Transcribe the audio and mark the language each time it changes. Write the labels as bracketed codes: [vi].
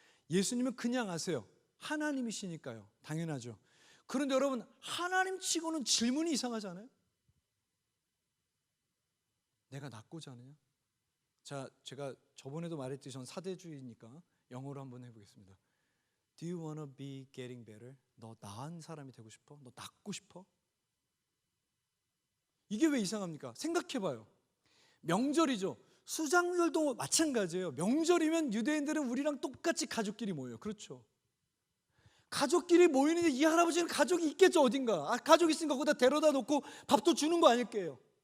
[ko] 예수님은 그냥 아세요. 하나님이시니까요. 당연하죠. 그런데 여러분, 하나님 치고는 질문이 이상하지 않아요? 내가 낫고자 하느냐? 자, 제가 저번에도 말했듯이 전 사대주의니까 영어로 한번 해보겠습니다. [en] Do you wanna be getting better? [ko] 너 나은 사람이 되고 싶어? 너 낫고 싶어? 이게 왜 이상합니까? 생각해봐요. 명절이죠. 수장절도 마찬가지예요. 명절이면 유대인들은 우리랑 똑같이 가족끼리 모여요. 그렇죠? 가족끼리 모이는데 이 할아버지는 가족이 있겠죠, 어딘가. 가족 있으니까 거기다 데려다 놓고 밥도 주는 거 아닐게요.